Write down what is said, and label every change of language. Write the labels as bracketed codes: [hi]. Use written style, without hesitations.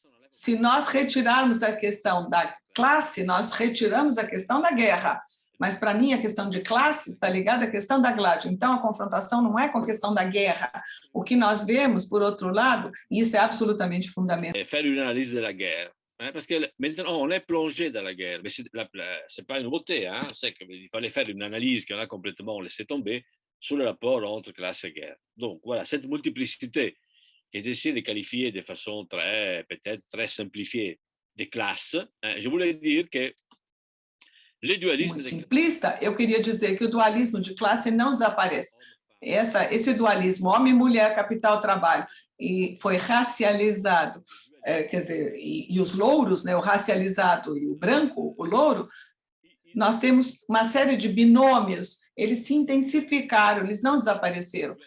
[pt] Se nós retirarmos a questão da classe, nós retiramos a questão da guerra. Mas, para mim, a questão de classe está ligada à questão da Gládio. Então, a confrontação não é com a questão da guerra. O que nós vemos, por outro lado, e isso é absolutamente fundamental. [fr] Faire une analyse de la guerre. Parce que maintenant, on est plongé dans la guerre. Mais ce n'est pas une nouveauté. C'est qu'il fallait faire une analyse qu'on a complètement laissé tomber sur le rapport entre classe et guerre. Donc, voilà, cette multiplicité que j'essaie de qualifier de façon peut-être très simplifiée de classes, je voulais dire que le dualisme... [pt] Muito simplista, eu queria dizer que o dualismo de classe não desaparece. Esse dualismo homem-mulher, capital-trabalho, e foi racializado, quer dizer, e os louros, né, o racializado e o branco, o louro, nós temos uma série de binômios, eles se intensificaram, eles não desapareceram.